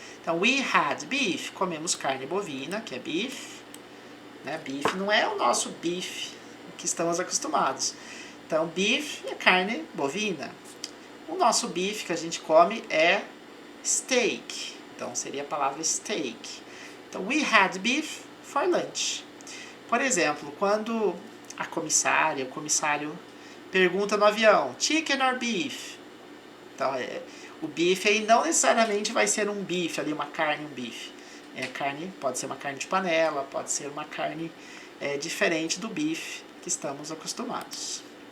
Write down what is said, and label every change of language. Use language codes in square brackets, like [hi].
[pt] Então, [en] we had beef, [pt] comemos carne bovina, que é beef. Né? Beef não é o nosso beef que estamos acostumados. Então, beef é carne bovina. O nosso beef que a gente come é steak. Então, seria a palavra steak. [en] Então, we had beef for lunch. [pt] Por exemplo, quando a comissária, o comissário pergunta no avião, [en] chicken or beef? [pt] Então, o beef aí não necessariamente vai ser um bife, ali uma carne, um bife. Carne, pode ser uma carne de panela, pode ser uma carne diferente do bife que estamos acostumados.